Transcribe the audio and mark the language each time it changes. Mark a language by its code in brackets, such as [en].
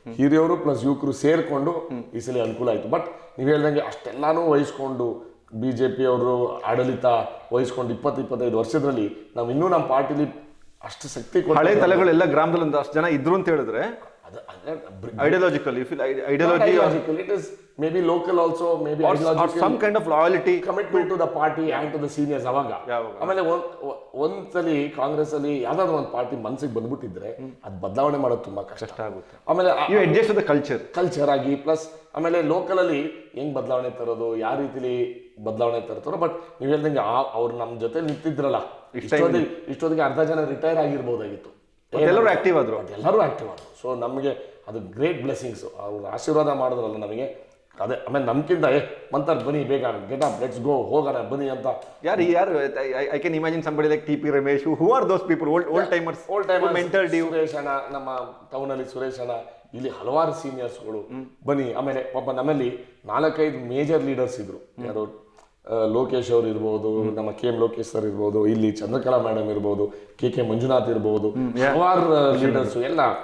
[kn] ಹಿರಿಯವರು plus ಯುವಕರು ಸೇರಿಕೊಂಡು ಈ ಸಲ ಅನುಕೂಲ ಆಯಿತು. ಬಟ್ ನೀವು ಹೇಳ್ದಂಗೆ ಅಷ್ಟೆಲ್ಲಾನು ವಹಿಸ್ಕೊಂಡು ಬಿಜೆಪಿ ಅವರು ಆಡಳಿತ ವಹಿಸ್ಕೊಂಡು 20-25 ವರ್ಷದಲ್ಲಿ ನಾವು ಇನ್ನೂ ನಮ್ಮ ಪಾರ್ಟಿಲಿ ಅಷ್ಟು ಶಕ್ತಿ ಹಳೆ ತಲೆಗಳೆಲ್ಲ ಗ್ರಾಮದಲ್ಲಿ ಒಂದು ಅಷ್ಟು ಜನ ಇದ್ರು ಅಂತ ಹೇಳಿದ್ರೆ [en] ideological, you feel ideology, it is maybe local also, maybe or some kind of loyalty, commitment to the party and to the seniors. [kn] ಅವಾಗ ಆಮೇಲೆ ಒಂದ್ಸಲಿ ಕಾಂಗ್ರೆಸ್ ಅಲ್ಲಿ ಯಾವ್ದಾದ್ರು ಒಂದು ಪಾರ್ಟಿ ಮನಸ್ಸಿಗೆ ಬಂದ್ಬಿಟ್ಟಿದ್ರೆ ಅದು ಬದಲಾವಣೆ ಮಾಡೋದು ತುಂಬಾ ಕಷ್ಟ ಆಗುತ್ತೆ. ಆಮೇಲೆ [en] you adjust to the [kn] culture ಆಗಿ ಪ್ಲಸ್ ಆಮೇಲೆ ಲೋಕಲ್ ಅಲ್ಲಿ ಹೆಂಗ್ ಬದಲಾವಣೆ ತರೋದು, ಯಾವ ರೀತಿಲಿ ಬದಲಾವಣೆ ತರ್ತಾರೋ. ಬಟ್ ನೀವು ಹೇಳ್ದಂಗೆ ಅವ್ರು ನಮ್ಮ ಜೊತೆ ನಿಂತಿದ್ರಲ್ಲ, ಇಷ್ಟೊತ್ತಿಗೆ ಅರ್ಧ ಜನ ರಿಟೈರ್ ಆಗಿರ್ಬೋದಾಗಿತ್ತು. ಎಲ್ಲರೂ ಆಕ್ಟಿವ್ ಆದ್ರು. ಸೊ ನಮಗೆ ಅದು [en] Great blessings. [kn] ಅವ್ರು ಆಶೀರ್ವಾದ ಮಾಡಿದ್ರಲ್ಲ ನಮಗೆ, ಅದೇ. ಆಮೇಲೆ ನಮ್ಗಿಂತ ಮಂತಾರ್ ಬನ್ನಿ ಬೇಗ, [en] get up, let's go, [kn] ಹೋಗೋಣ ಬನ್ನಿ ಅಂತ. ಯಾರು [en] I can imagine somebody like TP Ramesh, who are those people, old timers, mentored you. [kn] Suresh ಅಣ್ಣ, ನಮ್ಮ ಟೌನಲ್ಲಿ ಸುರೇಶ್ ಅಣ್ಣ, ಇಲ್ಲಿ ಹಲವಾರು ಸೀನಿಯರ್ಸ್ಗಳು ಬನ್ನಿ. ಆಮೇಲೆ ಪಾಪ ನಮ್ಮಲ್ಲಿ 4-5 ಮೇಜರ್ ಲೀಡರ್ಸ್ ಇದ್ರು. ಯಾರು, ಲೋಕೇಶ್ ಅವರು ಇರ್ಬೋದು, ನಮ್ಮ KM ಲೋಕೇಶ್ ಸರ್ ಇರ್ಬೋದು, ಇಲ್ಲಿ ಚಂದ್ರಕಲಾ ಮೇಡಮ್ ಇರ್ಬೋದು, KK ಮಂಜುನಾಥ್ ಇರ್ಬೋದು, ಹಲವಾರು ಲೀಡರ್ಸ್ ಎಲ್ಲ.